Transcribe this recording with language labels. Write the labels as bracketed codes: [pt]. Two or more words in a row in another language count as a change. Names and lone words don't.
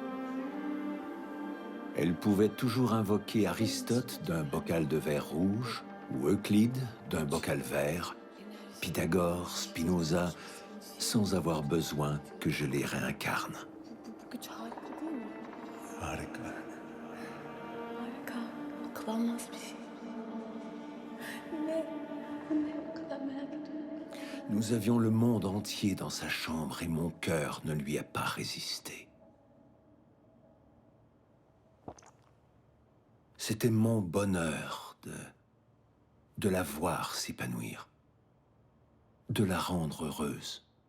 [fr] Elle pouvait toujours invoquer Aristote d'un bocal de verre rouge, ou Euclide d'un bocal vert, Pythagore, Spinoza, sans avoir besoin que je les réincarne. [tr] Güç harika değil mi? Harika. Harika. Aklanmaz bir şey. Ne o kadar merak ediyorum. [fr] Nous avions le monde entier dans sa chambre et mon cœur ne lui a pas résisté. C'était mon bonheur de la voir s'épanouir, de la rendre heureuse.